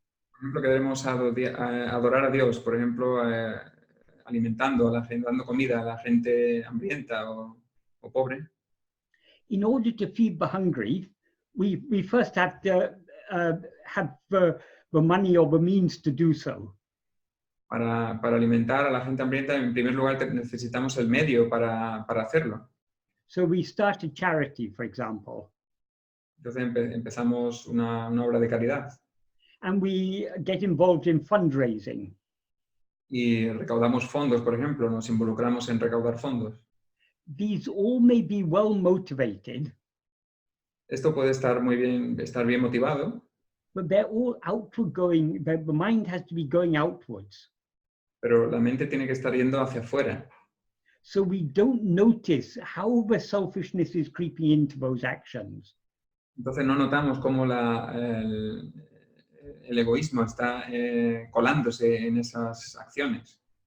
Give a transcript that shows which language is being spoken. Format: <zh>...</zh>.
<es>Por ejemplo, queremos adorar a Dios, por ejemplo, alimentando a la gente, dando comida a la gente hambrienta o pobre.</es> <en>In order to feed the hungry, we first have to have the money or the means to do so.</en> <es>Para alimentar a la gente hambrienta, en primer lugar necesitamos el medio para hacerlo.</es> <en>So we start a charity, for example.</en> <es>Entonces empezamos una obra de caridad.</es> <en>And we get involved in fundraising.</en> <es>Y recaudamos fondos, por ejemplo, nos involucramos en recaudar fondos.</es> <en>These all may be well motivated.</en> <es>Esto puede estar bien motivado.</es> <en>But they're all outward going, the mind has to be going outwards.</en> <es>Pero la mente tiene que estar yendo hacia afuera.</es> <en>So we don't notice how the selfishness is creeping into those actions.</en> <es>Entonces no notamos cómo el egoísmo está colándose en esas acciones.</es>